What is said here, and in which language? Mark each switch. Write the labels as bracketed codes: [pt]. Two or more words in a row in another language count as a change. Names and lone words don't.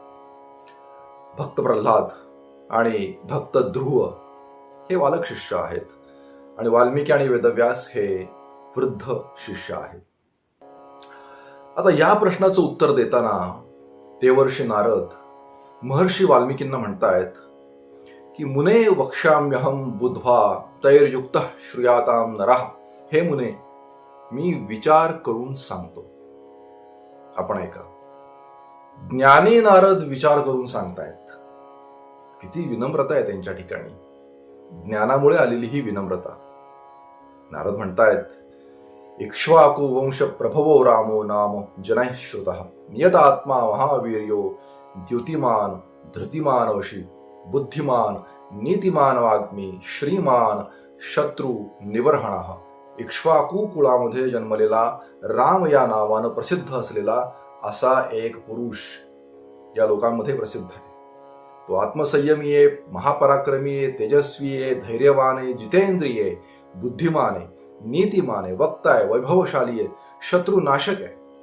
[mr] भक्त प्रल्हाद आणि भक्त ध्रुव हे बालक शिष्य आहेत आणि वाल्मिकी आणि वेदव्यास हे वृद्ध शिष्य आहेत. आता या प्रश्नाचं उत्तर देताना देवर्षी नारद महर्षी वाल्मिकींना म्हणतायत की [sa] मुने वक्ष्याम्यहं बुद्ध्वा तैर्युक्तः श्रूयातां नरः. [mr] हे मुने, मी विचार करून सांगतो. आपण ऐका. ज्ञानी नारद विचार करून सांगतायत. किती विनम्रता आहे त्यांच्या ठिकाणी. ज्ञानामुळे आलेली ही विनम्रता. [sa] नारद म्हणतायत इक्ष्वाकु वंश प्रभवो रामो नाम जनैः श्रुतः नियतात्मा महावीर्यो द्युतिमान धृतिमान वशी बुद्धिमान नीतिमान वाग्मी श्रीमान शत्रू निवर्हणः. [mr] इक्ष्वाकू कुळामध्ये जन्मलेला राम या नावानं प्रसिद्ध असलेला असा एक पुरुष या लोकांमध्ये प्रसिद्ध आहे. तो आत्मसंयमी आहे, महापराक्रमी आहे, तेजस्वी आहे, धैर्यवान आहे, जितेंद्रिय आहे, बुद्धिमान आहे, नीतिमान आहे, वक्ता आहे, वैभवशाली आहे, शत्रुनाशक आहे.